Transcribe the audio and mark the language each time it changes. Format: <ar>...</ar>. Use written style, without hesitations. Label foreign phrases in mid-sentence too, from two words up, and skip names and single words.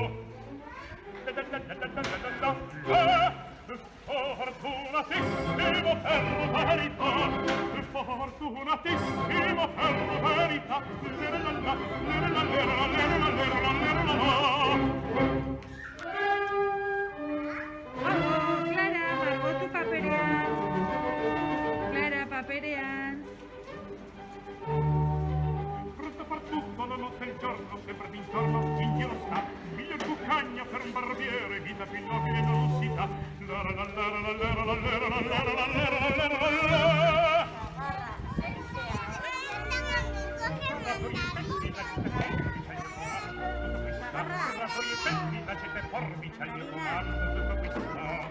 <it>Fortunatissimo per verità, fortunatissimo per verità. Bravo, Clara,</it> <eu>margotu paperean. Clara, paperean.</eu> <it>Pronto per tutto, la notte e il giorno, sempre d'intorno, in giro sta. Miglior cuccagna per un barbiere, vita più nobile non si dà. La gente forbice al mio comando, tutto questo.</it>